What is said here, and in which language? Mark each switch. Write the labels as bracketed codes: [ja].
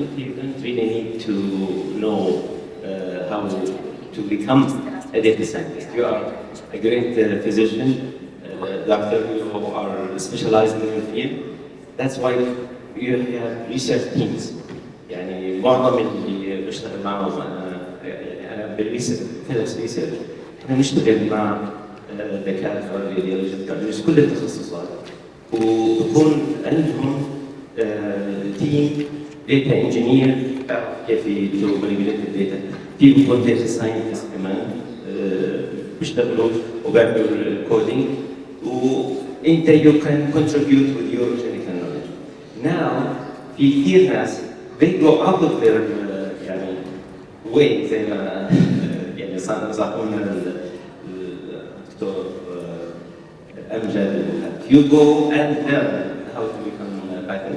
[en] You don't really need to know how to become a data scientist. You are a great physician, doctor, you are specialized in your field. That's why you have research teams. [ar] يعني معظم اللي بشتغل معهم انا بالريسيرش احنا نشتغل مع دكاتره راديولوجيست كل التخصصات ويكون عندهم تيم داتا انجينير تعرف كيف يديروا مانيبيوليت الداتا، في بيكون داتا ساينتست كمان بيشتغلوا وبيعملوا الكودينج وانت [en] you can contribute with your technical knowledge. Now [ar] في كثير ناس [en] they go out of their [ar] يعني [en] way [ar] زي ما يعني نصحونا الدكتور أمجد [en] you go and learn how to become Python.